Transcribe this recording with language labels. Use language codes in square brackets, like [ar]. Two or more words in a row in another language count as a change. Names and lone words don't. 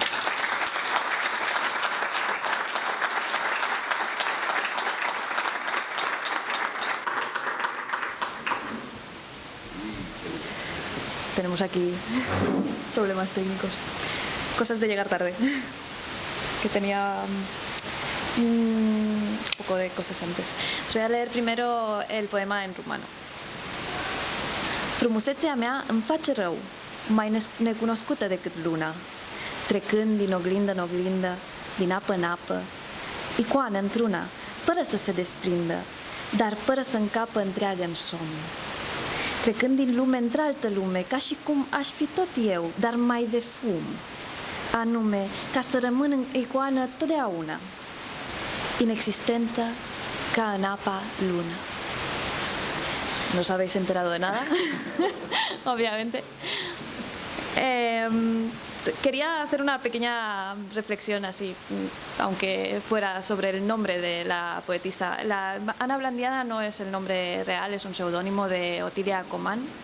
[es] Tenemos aquí problemas técnicos, cosas de llegar tarde, que tenía un poco de cosas antes. Os voy a leer primero el poema en rumano. [ro] Frumusețea mea îmi face rău, mai necunoscută decât luna, trecând din oglindă în oglindă, din apă în apă, icoană într-una, fără să se desprindă, dar fără să încapă întreagă în somn. Trecând din lume într-altă lume, ca și cum aș fi tot eu, dar mai de fum, anume, ca să rămân în icoană totdeauna, inexistentă ca în apa lună. [es] No os habéis enterado de nada, obviamente. Quería hacer una pequeña reflexión así, aunque fuera sobre el nombre de la poetisa. Ana Blandiana no es el nombre real, es un seudónimo de Otilia Comán.